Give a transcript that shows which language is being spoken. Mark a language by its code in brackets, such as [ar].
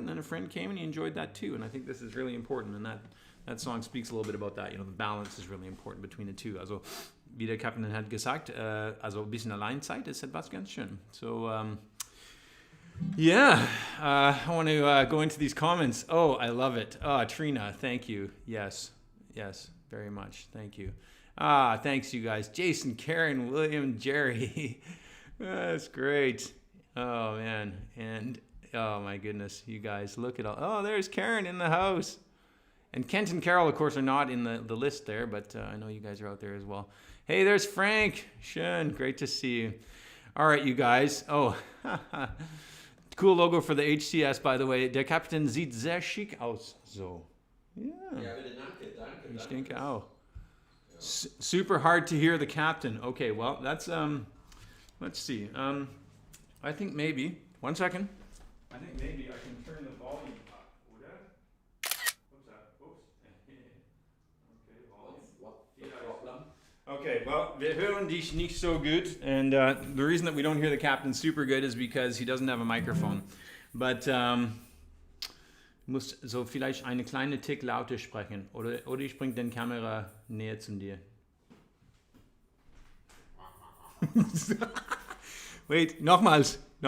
[en] And then a friend came and he enjoyed that too. And I think this is really important. And that song speaks a little bit about that. The balance is really important between the two. [de] Also, wie der Captain hat gesagt, also ein bisschen Alleinzeit ist etwas ganz schön. [en] So, I want to go into these comments. Oh, I love it. Trina, thank you. Yes, very much. Thank you. Thanks, you guys. Jason, Karen, William, Jerry. That's great. Oh, man. And, oh, my goodness, you guys, look at all. Oh, there's Karen in the house. And Kent and Carol, of course, are not in the list there, but I know you guys are out there as well. Hey, there's Frank. [de] Schön. [en] Great to see you. All right, you guys. Oh, cool logo for the HCS, by the way. [de] Der Captain sieht sehr schick aus. [en] So. Yeah. [de] Ja, bitte, danke. Ich denke auch. [en] Super hard to hear the captain. Okay, well, that's, let's see. I think maybe, one second. I think maybe I can turn the volume up, [de] oder? [en] What's that? Oops. Okay, volume. What's the problem? Okay, well, [de] wir hören dich nicht so gut. [en] And the reason that we don't hear the captain super good is because he doesn't have a microphone. But [de] muss so vielleicht eine kleine Tick lauter sprechen. Oder ich bringe den Kamera näher zu dir. [en] Wait, [de] nochmals.